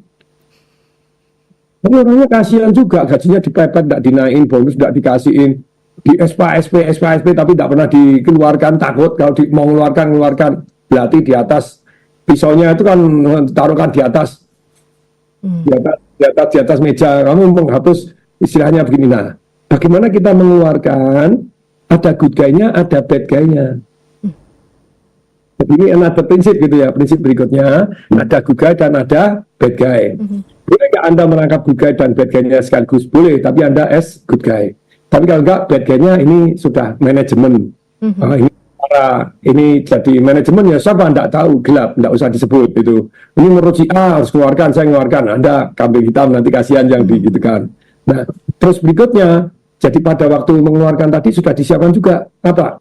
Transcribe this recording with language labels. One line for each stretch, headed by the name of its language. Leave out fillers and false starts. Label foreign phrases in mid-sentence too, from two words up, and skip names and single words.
Indonesian: Tapi orangnya kasihan juga, gajinya dipepet, tidak dinaikin, bonus tidak dikasihin, di SP, tapi tidak pernah dikeluarkan, takut kalau mau mengeluarkan, berarti di atas pisaunya itu kan taruhkan di atas, di atas meja, kamu menghapus, istilahnya begini. Nah, bagaimana kita mengeluarkan, ada
English: good guy-nya,
Indonesian: ada
English: bad guy-nya.
Indonesian: Jadi ini ada prinsip gitu ya, prinsip berikutnya, ada
English: good guy
Indonesian: dan ada
English: bad guy.
Indonesian: Boleh nggak Anda menangkap
English: good guy dan bad guy-nya
Indonesian: sekaligus? Boleh, tapi Anda
English: as good guy.
Indonesian: Tapi kalau nggak,
English: bad guy-nya
Indonesian: ini sudah manajemen. Ini jadi manajemen ya, siapa Anda tahu, gelap, nggak usah disebut itu. Ini menurut si A harus keluarkan, saya mengeluarkan, Anda kambing hitam, nanti kasihan yang digitukan. Nah, terus berikutnya, jadi pada waktu mengeluarkan tadi sudah disiapkan juga, apa?